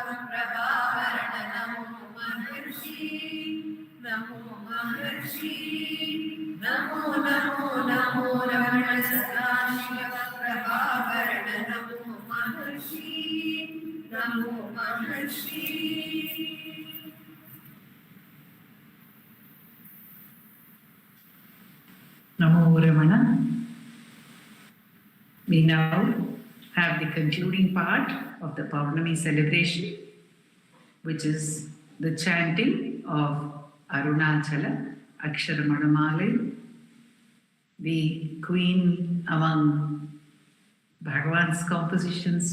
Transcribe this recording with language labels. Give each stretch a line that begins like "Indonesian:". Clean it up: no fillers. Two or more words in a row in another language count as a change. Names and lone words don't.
Sanskrit: Prabhavarana Namo Maharshi Namo Maharshi Namo Namo Namo Ramana Sadashiva Prabhavarana Namo Maharshi Namo Maharshi. Namo Ramana.
English: We now have the concluding part of the Pournami celebration, which is the chanting of Arunachala, Aksharamanamalai, the queen among Bhagavan's compositions.